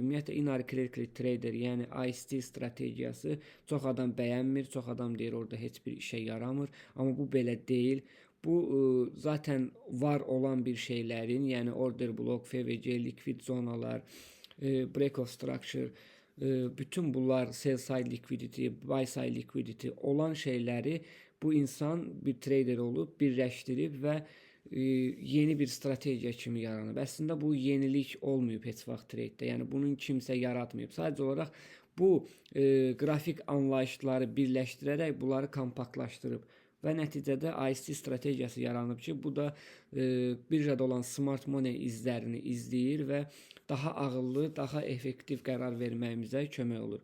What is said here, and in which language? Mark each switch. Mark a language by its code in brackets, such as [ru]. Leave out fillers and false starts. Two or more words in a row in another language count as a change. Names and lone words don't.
[az] Ümumiyyətlə inarklikli trader, yəni IST strategiyası çox adam bəyənmir, çox adam deyir orada heç bir işə yaramır, amma bu belə deyil. Bu zaten var olan bir şeylərin, yəni [en] order block, [az] FVC, liquid zonalar, [en] break of structure, [az] bütün bunlar [en] sell side liquidity, buy side liquidity [az] olan şeyləri bu insan bir trader olub birləşdirib və yeni bir strategiya kimi yaranıb. Əslində bu yenilik olmayıb heç vaxt tradedə. Yəni bunun kimsə yaratmayıb. Sadəcə olaraq bu qrafik anlayışları birləşdirərək bunları kompaktlaşdırıb və nəticədə IST strategiyası yaranıb ki, bu da birjada olan [en] smart money [az] izlərini izləyir və daha ağıllı, daha effektiv qərar verməyimizə kömək olur.